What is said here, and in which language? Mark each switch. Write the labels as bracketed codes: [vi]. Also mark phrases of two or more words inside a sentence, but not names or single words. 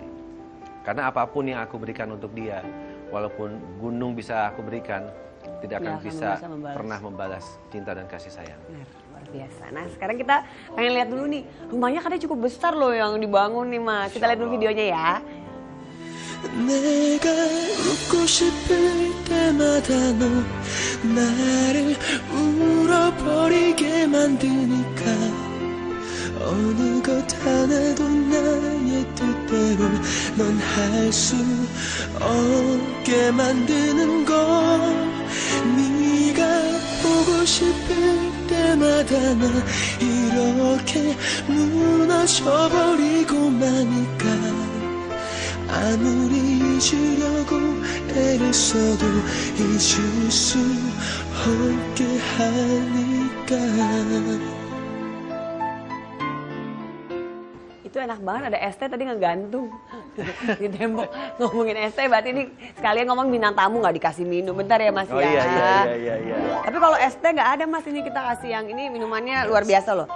[id] Karena apapun yang aku berikan untuk dia, walaupun gunung bisa aku berikan, tidak akan bisa pernah membalas cinta dan kasih sayang. Benar, luar biasa. Nah sekarang kita pengen lihat dulu nih, rumahnya katanya cukup besar loh yang dibangun nih Mas. Kita lihat dulu videonya ya. [ko] 내가 웃고 싶을 때마다 너 나를 울어버리게 만드니까 어느 것 하나도 나의 뜻대로 넌 할 수 없게 만드는 걸 네가 보고 싶을 때마다 나 이렇게 무너져버리고 마니까 아무리 잊으려고 애를 써도 잊을 수 없게 하니까. [id] Itu enak banget, ada ST tadi ngegantung di tembok. Ngomongin ST berarti ini sekalian ngomong bintang tamu nggak dikasih minum. Bentar ya Mas Oh ya. iya. Tapi kalau ST nggak ada Mas, ini kita kasih yang ini minumannya luar biasa loh.